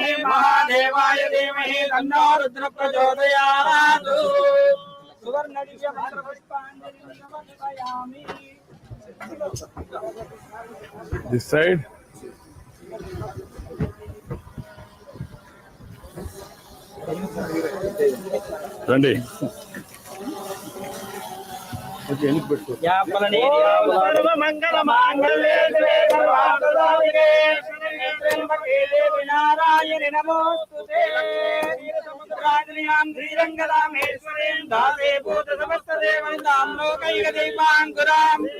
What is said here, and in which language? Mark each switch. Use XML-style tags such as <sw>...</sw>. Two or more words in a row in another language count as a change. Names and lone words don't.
<sa>महादेवाय धीमहि तन्नो रुद्र प्रचोदयात् सुवर्णदिव्य मंत्रपुष्पाञ्जलिं समर्पयामि।</sa> <en>This side.</en> <te>రండి.</te> <sa>మంగళ మాంగళ్యే నారాయణ నమోస్తుతే శ్రీరంగరామేశ్వరీం దాసే భూత సమస్త దేవతాం లోకైక దీపాంకురాం</sa>